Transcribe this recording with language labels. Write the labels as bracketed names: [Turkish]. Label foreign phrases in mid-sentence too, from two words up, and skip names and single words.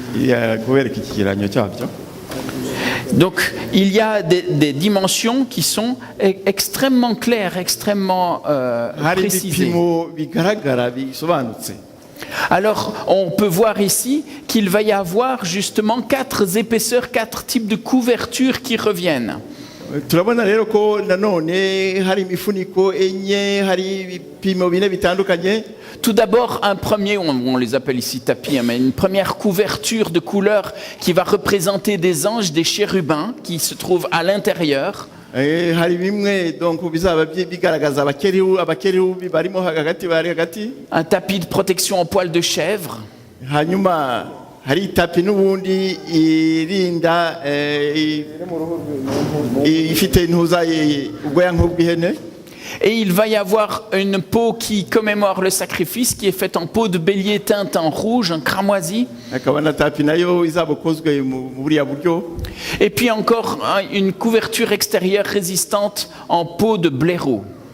[French] Donc, il y a des dimensions qui sont extrêmement claires, extrêmement précisées. Alors, on peut voir ici qu'il va y avoir justement 4 épaisseurs, 4 types de couvertures qui reviennent. [Kinyarwanda] turabona rero ko nanone hari imifuniko enye, hari ibipimo bine bitandukanye. [French] Tout d'abord, un premier, on les appelle ici tapis, mais une première couverture de couleur qui va représenter des anges, des chérubins qui se trouvent à l'intérieur. [Kinyarwanda] Hari bimwe donc bizaba bigaragaza abakerubi barimo hagati bari hagati. [French] Un tapis de protection en poil de chèvre. [Kinyarwanda] Hanyuma hari tapi n'ubundi irinda ifite ntuza ubwoya nk'ubw'ihene. [French] Et il va y avoir une peau qui commémore le sacrifice, qui est faite en peau de bélier teinte en rouge, en cramoisi. Et puis encore une couverture extérieure résistante en peau de blaireau.